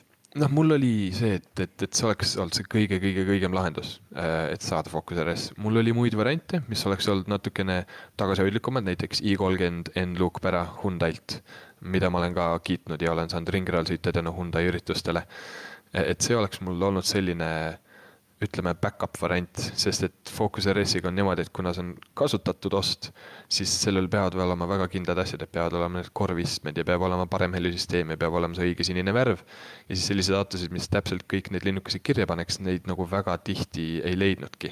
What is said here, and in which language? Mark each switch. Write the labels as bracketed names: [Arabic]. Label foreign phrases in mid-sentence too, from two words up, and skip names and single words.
[Estonian] Mul oli see, et see oleks olnud see kõigem lahendus, et saada Focus RS. Mul oli muid variante, mis oleks olnud natukene tagasihoidlikumad, näiteks i30 N-Look pära Hyundai'lt, mida ma olen ka kiitnud ja olen saanud ringrajal sõita tänu Hyundai üritustele. Et see oleks mul olnud selline, ütleme, back-up variant, sest et Focus RS-iga on niimoodi, et kuna see on kasutatud ost, siis sellel peavad olema väga kindlad asjad, et peavad olema need korvistmed ja peab olema parem helisüsteem ja peab olema see õige sinine värv. Ja siis sellised autosid, mis täpselt kõik need linnukesed kirja paneks, neid nagu väga tihti ei leidnudki.